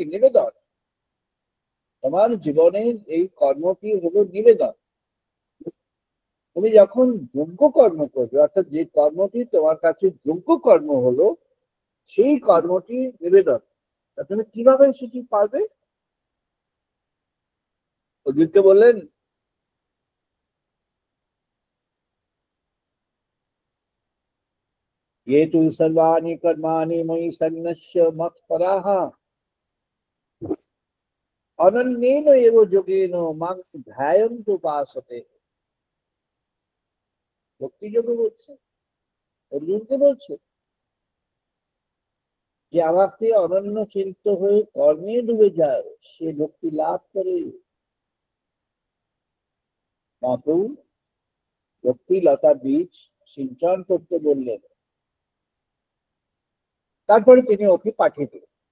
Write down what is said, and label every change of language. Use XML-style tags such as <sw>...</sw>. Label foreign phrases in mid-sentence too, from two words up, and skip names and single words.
<bn>নিবেদন। তোমার জীবনের এই কর্মটি হলো নিবেদন। তুমি যখন যোগ্য কর্ম করবে, অর্থাৎ যে কর্মটি তোমার কাছে যোগ্য কর্ম হলো, সেই কর্মটি নিবেদন। তুমি কিভাবে সেটি পারবে? অর্জুনকে বললেন,</bn> <sa>ये तु सर्वाणि कर्माणि मयि सन्न्यस्य मत्पराः अनन्येन एव योगेन मां ध्यायन्तु उपासते।</sa> <bn>ভক্তি যোগ বলছে, অর্জুনকে বলছে, যে আমাকে অনন্য চিন্ত হয়ে কর্মে ডুবে যায় সে ভক্তি লাভ করে। মহাপ্রভু ভক্তি লতা বীজ সিঞ্চন করতে বললেন, তারপরে তিনি ওকে পাঠিয়ে দিলেন।</bn>